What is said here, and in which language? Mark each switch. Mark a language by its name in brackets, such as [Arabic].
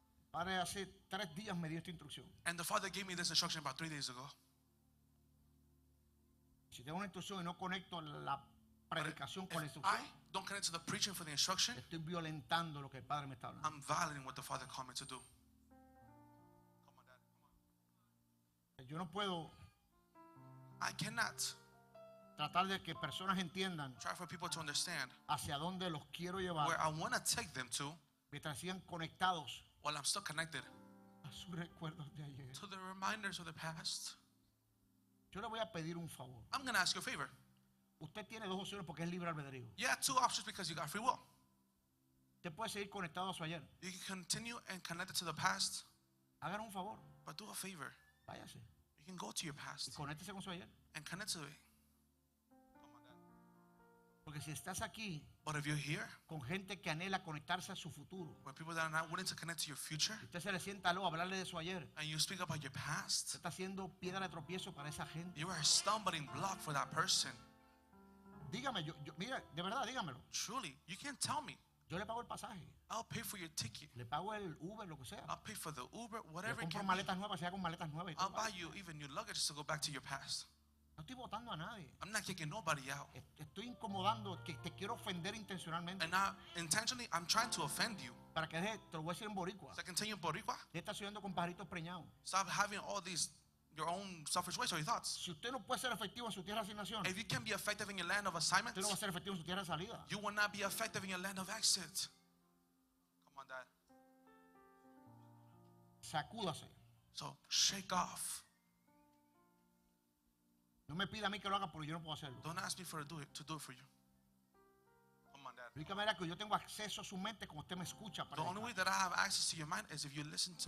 [Spanish] Padre, hace 3 días me dio esta instrucción. [English] And the Father gave me this instruction about 3 days ago. [Spanish] Si tengo una instrucción y no conecto la predicación con la [English] If I [Spanish] instrucción, [English] don't connect to the preaching for the instruction, [Spanish] estoy violentando lo que el Padre me está hablando. [English] I'm violating what the Father called me to do. [Spanish] Yo no puedo [English] I cannot [Spanish] tratar de que personas entiendan [English] try for people to understand [Spanish] hacia dónde los quiero [English] where [Spanish] llevar [English] I want to take them to [Spanish] mientras sigan conectados [English] while I'm still connected [Spanish] a sus recuerdos de ayer. [English] to the reminders of the past. [Spanish] Yo le voy a pedir un favor. [English] I'm going to ask you a favor. [Spanish] Usted tiene 2 opciones porque es libre albedrío. [English] You have 2 options because you got free will. [Spanish] Usted puede seguir conectado a su ayer. [English] You can continue and connect it to the past, [Spanish] Hagan un favor. [English] but do a favor. [Spanish] Váyase [English] You can go to your [Spanish] y [English] past [Spanish] conéctese con su ayer. [English] and connect to it. [Spanish] Porque si estás aquí [English] But if you're here, [Spanish] con gente que anhela conectarse a su futuro, [English] where people that are not willing to connect to your future, [Spanish] usted se le sienta a hablarle de su ayer, [English] and you speak about your past, [Spanish] usted está haciendo piedra de tropiezo para esa gente. [English] you are a stumbling block for that person. [Spanish] Dígame, mira, de verdad, dígamelo. [English] Truly, you can't tell me. [Spanish] Yo le pago el pasaje, [English] I'll pay for your ticket. [Spanish] le pago el Uber, lo que sea. [English] I'll pay for the Uber, [Spanish] Le [English] whatever it [Spanish] compro [English] can be. [Spanish] maletas nuevas, sea con maletas nuevas y [English] I'll [Spanish] todo. [English] buy you even new luggage to go back to your past. [Spanish] No estoy votando a nadie. [English] I'm not kicking nobody out. [Spanish] Estoy incomodando, que te quiero ofender intencionalmente. [English] And now, intentionally, I'm trying to offend you. [Spanish] Para que deje, te lo voy a decir en boricua. [English] So I can tell you in Boricua, [Spanish] Usted está estudiando con pajaritos preñados. [English] stop having all these, your own selfish ways or your thoughts. [Spanish] Si usted no puede ser efectivo en su tierra de asignación, [English] If you can be effective in your land of [Spanish] usted no va a [English] assignments, [Spanish] ser efectivo en su tierra de salida. [English] you will not be effective in your land of exit. Come on, Dad. [Spanish] Sacúdase. [English] So shake off. [Spanish] No me pida a mí que lo haga porque yo no puedo hacerlo. [English] Don't ask me to do it for you. Come on, Dad. [Spanish] La única manera que yo tengo acceso a su mente como usted me escucha. [English] The only way that I have access to your mind is if you listen to